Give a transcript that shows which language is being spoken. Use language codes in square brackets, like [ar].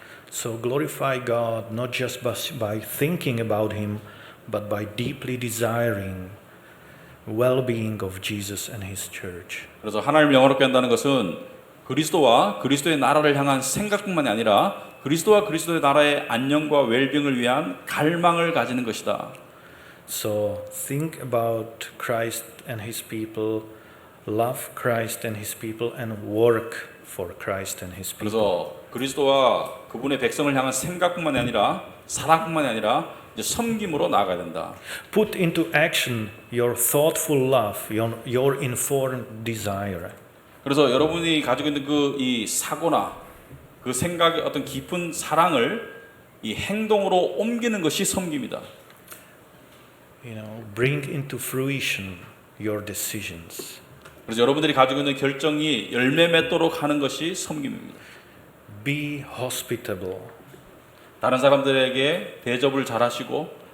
[en] So glorify God not just by thinking about Him, but by deeply desiring well-being of Jesus and His church. [ko] 그래서 하나님을 영화롭게 한다는 것은 그리스도와 그리스도의 나라를 향한 생각뿐만이 아니라 그리스도와 그리스도의 나라의 안녕과 웰빙을 위한 갈망을 가지는 것이다. [en] So think about Christ and His people, love Christ and His people, and work for Christ and His people. [ko] 그래서 그리스도와 그분의 백성을 향한 생각뿐만이 아니라 사랑뿐만이 아니라 이제 섬김으로 나아가야 된다. [en] Put into action your thoughtful love, your informed desire. [ko] 그래서 여러분이 가지고 있는 이 사고나 그 생각의 어떤 깊은 사랑을 이 행동으로 옮기는 것이 섬김이다. [en] Bring into fruition your decisions. [ko] 그래서 여러분들이 가지고 있는 결정이 열매 맺도록 하는 것이 섬김입니다. [en] Be hospitable. [ko] 다른 사람들에게 대접을 잘하시고